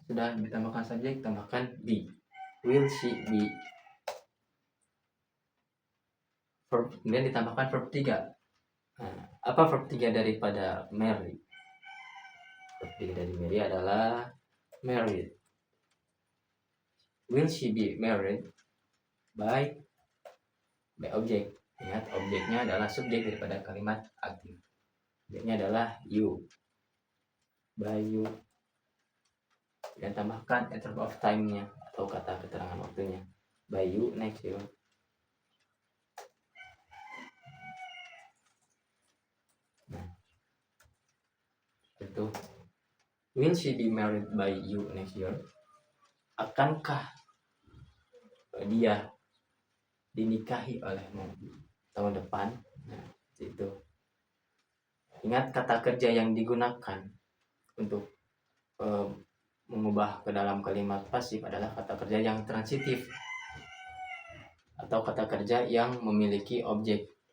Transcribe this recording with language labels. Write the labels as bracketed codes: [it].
[id] Sudah ditambahkan subjek, tambahkan be. [en] Will she be. [id] Verb, kemudian ditambahkan verb 3. Nah, apa verb 3 daripada marry? Verb 3 dari marry adalah married. [en] Will she be married by object? [id] Ingat, objeknya adalah subjek daripada kalimat aktif. Objeknya adalah you. [en] By you. [id] Dan tambahkan adverb of time-nya atau kata keterangan waktunya. [en] By you next year. [id] Nah, itu [en] will she be married by you next year? [id] Akankah dia dinikahi olehmu tahun depan? Nah, itu. Ingat, kata kerja yang digunakan untuk mengubah ke dalam kalimat pasif adalah kata kerja yang transitif atau kata kerja yang memiliki objek.